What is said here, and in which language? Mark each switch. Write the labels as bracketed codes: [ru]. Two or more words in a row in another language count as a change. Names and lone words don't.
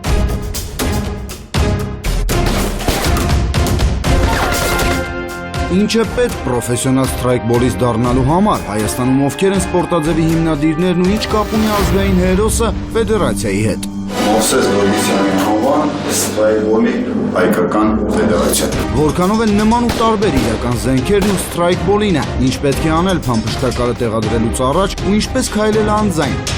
[hy] Ինչ է պետք պրոֆեսիոնալ [en] strike ball- [hy] ից դառնալու համար, Հայաստանում ովքեր են սպորտաձևի հիմնադիրներն ու ինչ կապ ունի ազգային հերոսը ֆեդերացիայի հետ։ Մովսես Գորգիսյանի անվան [en] strike ball- [hy] ի հայկական ֆեդերացիա։ Որքանով են նման ու տարբեր իրական զենքերն ու [en] strike ball- [hy] ինը, ինչ պետք է անել փամփշտակալը տեղադրելուց առաջ ու ինչպես քայլել անձայն։